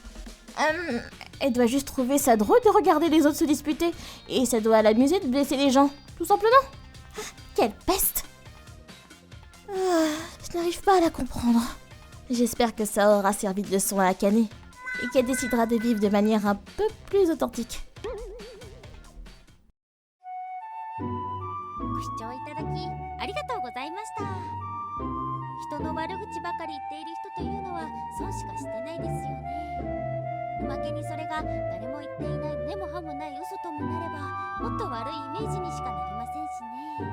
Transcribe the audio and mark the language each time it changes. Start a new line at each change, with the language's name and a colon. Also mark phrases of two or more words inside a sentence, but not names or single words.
French: Elle doit juste trouver ça drôle de regarder les autres se disputer. Et ça doit l'amuser de blesser les gens, tout simplement. Quelle peste! Je n'arrive pas à la comprendre. J'espère que ça aura servi de leçon à Akane. Et qu'elle décidera de vivre de manière un peu plus authentique.
Japanese: ご視聴いただきありがとうございました。人の悪口ばかり言っている人というのは損しかしてないですよね。おまけにそれが誰も言っていない根も葉もない嘘ともなればもっと悪いイメージにしかなりませんしね。